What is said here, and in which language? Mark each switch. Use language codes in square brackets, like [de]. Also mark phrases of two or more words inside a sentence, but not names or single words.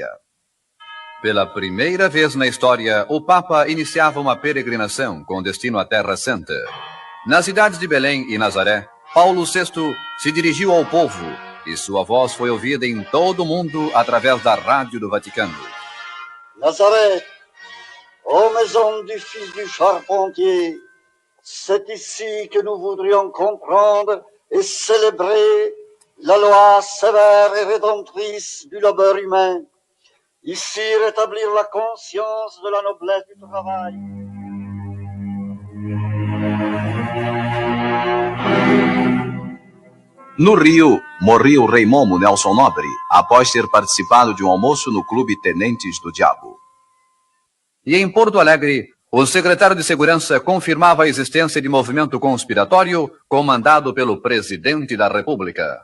[pt] Pela primeira vez na história, o Papa iniciava uma peregrinação com destino à Terra Santa. Nas cidades de Belém e Nazaré, Paulo VI se dirigiu ao povo e sua voz foi ouvida em todo o mundo através da rádio do Vaticano. [fr] Nazaré, ô maison du fils du charpentier, c'est ici que nous voudrions comprendre et célébrer la loi sévère et rédemptrice du labeur humain. Ici rétablir la conscience de la noblesse du travail. [pt] No Rio, morria o rei Momo Nelson Nobre, após ter participado de um almoço no Clube Tenentes do Diabo. E em Porto Alegre, o secretário de Segurança confirmava a existência de movimento conspiratório comandado pelo presidente da República.